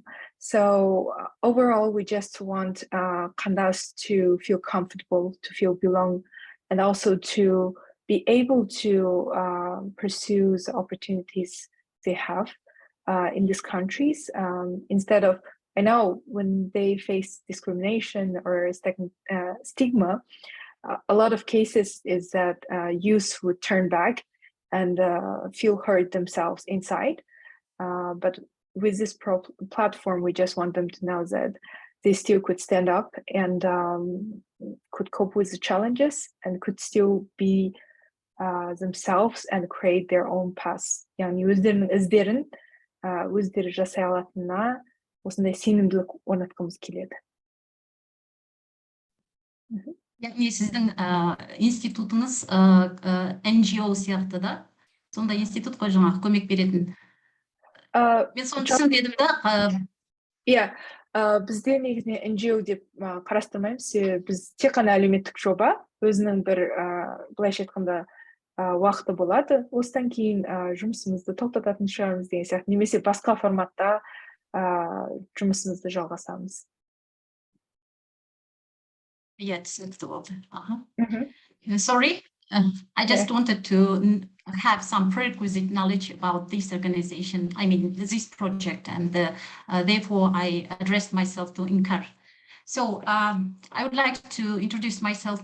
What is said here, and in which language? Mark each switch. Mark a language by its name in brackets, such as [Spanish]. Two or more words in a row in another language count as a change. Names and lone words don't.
[English] So overall, we just want қандас to feel comfortable, to feel belong, and also to be able to pursue the opportunities they have in these countries, instead of, I know when they face discrimination or stigma, a lot of cases is that youth would turn back and feel hurt themselves inside. But with this platform, we just want them to know that they still could stand up and could cope with the challenges and could still be themselves and create their own path. [Kazakh] Yani өздерінің іздерін өздері жасай алатынына осындай сенімділік орнатқымыз келеді. Яғни сіздің институтыңыз NGO сияқты да? Сонда институт қой жаңағы көмек беретін. Мен соны түсіндім да. Иә, бізде негізінен NGO деп қарастырмаймыз. Біз тек қана әлеуметтік жоба, өзінің бір былайша айтқанда уақыты болады. Осыдан кейін жұмысымызды тоқтататын шығармыз деген сияқты, немесе басқа форматта жұмысымызды жалғасамыз. Yeah, түсінікті болды. [English] Sorry, I just wanted to have some prerequisite knowledge about this organization, I mean, this project, and therefore I addressed myself to Inkar. So I would like to introduce myself.